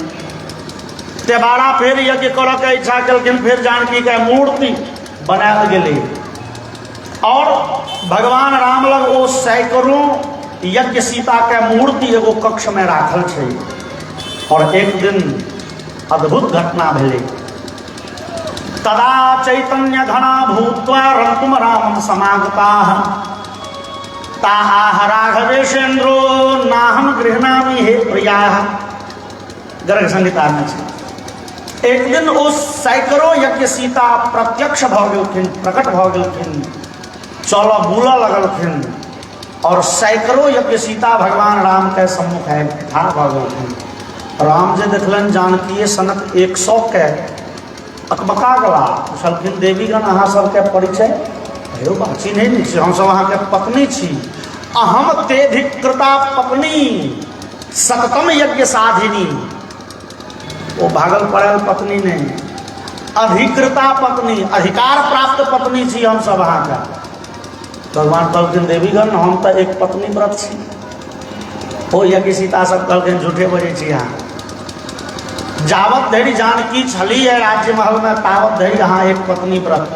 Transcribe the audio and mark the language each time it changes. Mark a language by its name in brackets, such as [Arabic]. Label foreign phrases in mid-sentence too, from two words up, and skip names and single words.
[Maithili] तेबारा फेर यज्ञ करऽ के इच्छा केलखिन, फेर जानकी के मूर्ति बनायल गेलै। और भगवान राम लग ओ सैकड़ों यज्ञ सीता के मूर्ति एगो कक्ष में राखल छै। और एक दिन अद्भुत घटना भेलै। [Sanskrit] तदा चैतन्य घना भूत्वा रंतुम रामम समागताः ताः राघवेशेन्द्रो नाहम गृह्णामि हे प्रियाः। [Maithili] गर्ग संहिता में छै। एक दिन ओ सैकड़ों यज्ञ सीता प्रत्यक्ष भऽ गेलखिन, प्रकट भऽ गेलखिन, चलऽ बुलऽ लगलखिन। और सैकड़ों यज्ञ सीता भगवान राम के सम्मुख ठाढ़ भऽ गेलखिन। राम जे देखलनि जानकी सनक 100 के अकबका गला, पुछलखिन देवीगण अहाँ सबके परिचय? हेरो बाची नहीं छी, हम सब अहाँ के पत्नी छी। [Sanskrit] अहम तेधिकृता पत्नी सततम यज्ञ साधिनी। [Maithili] वो भागल पड़ल पत्नी नहीं, अधिकृता पत्नी, अधिकार प्राप्त पत्नी छी हम सब अहाँ का। भगवान कहलखिन देवीगण हम तो एक पत्नी व्रत छी। ओ यज्ञ सीता सब कहलखिन झूठे बजै छी अहाँ। जावत धरि जानकी छली है राज्य महल में तावत धरि अहाँ एक पत्नी व्रत।